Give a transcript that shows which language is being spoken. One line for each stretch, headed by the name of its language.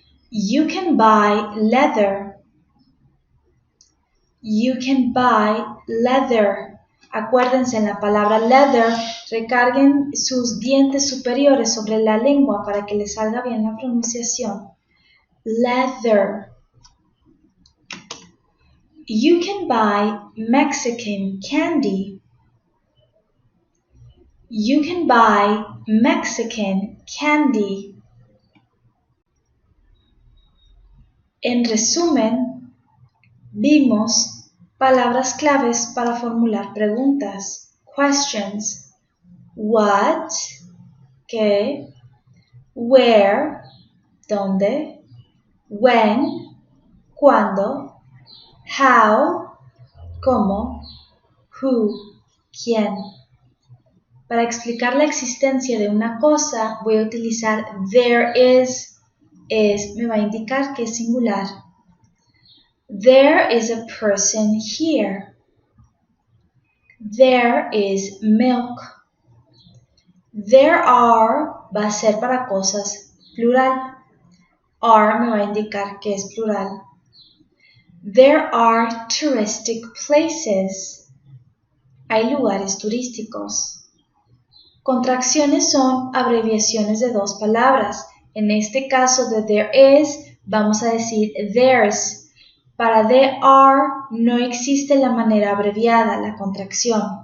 English: You can buy leather. You can buy leather.
Spanish: Acuérdense, en la palabra leather, recarguen sus dientes superiores sobre la lengua para que les salga bien la pronunciación.
English: Leather. You can buy Mexican candy. You can buy Mexican candy.
Spanish: En resumen, vimos palabras claves para formular preguntas.
English: Questions. What,
Spanish: ¿qué?
English: Where,
Spanish: ¿dónde?
English: When,
Spanish: ¿cuándo?
English: How,
Spanish: ¿cómo?
English: Who,
Spanish: ¿quién? Para explicar la existencia de una cosa, voy a utilizar
English: there is.
Spanish: Me va a indicar que es singular.
English: There is a person here. There is milk. There are
Spanish: va a ser para cosas plural. Are me va a indicar que es plural.
English: There are touristic places.
Spanish: Hay lugares turísticos. Contracciones son abreviaciones de dos palabras. En este caso de
English: there is,
Spanish: vamos a decir
English: there's.
Spanish: Para
English: there are
Spanish: no existe la manera abreviada, la contracción.